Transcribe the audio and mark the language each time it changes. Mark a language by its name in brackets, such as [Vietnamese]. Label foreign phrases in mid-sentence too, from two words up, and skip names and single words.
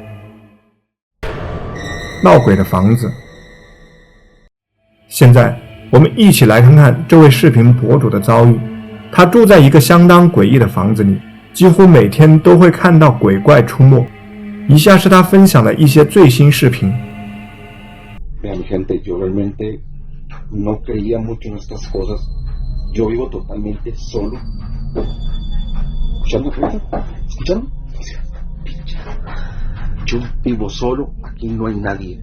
[Chinese] 闹鬼的房子。现在我们一起来看看这位视频博主的遭遇。他住在一个相当诡异的房子里，几乎每天都会看到鬼怪出没。以下是他分享的一些最新视频。 [Spanish] Mira, mi gente, yo realmente no creía mucho en estas cosas. Yo vivo totalmente solo. ¿Escucharon? ¿Escucharon? Yo vivo solo, aquí no hay nadie.